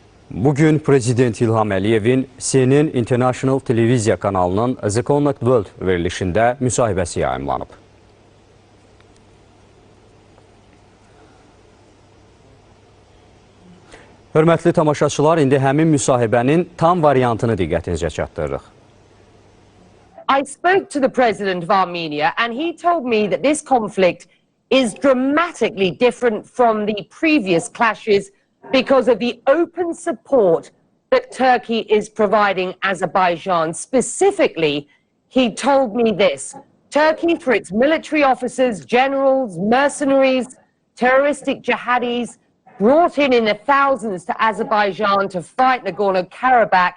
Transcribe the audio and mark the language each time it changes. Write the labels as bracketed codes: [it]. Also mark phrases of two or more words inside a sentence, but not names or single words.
[az] Bugün Prezident İlham Əliyevin CNN International Televiziya kanalının The Connect World verilişində müsahibəsi yayımlanıb. Hörmətli tamaşaçılar, indi həmin müsahibənin tam variantını diqqətinizə çatdırırıq. [en] I spoke to the president of Armenia and he told me that this conflict is dramatically different from the previous clashes because of the open support that Turkey is providing Azerbaijan. Specifically, he told me this: Turkey, through its military officers, generals, mercenaries, terroristic jihadis, brought in the thousands to Azerbaijan to fight Nagorno-Karabakh.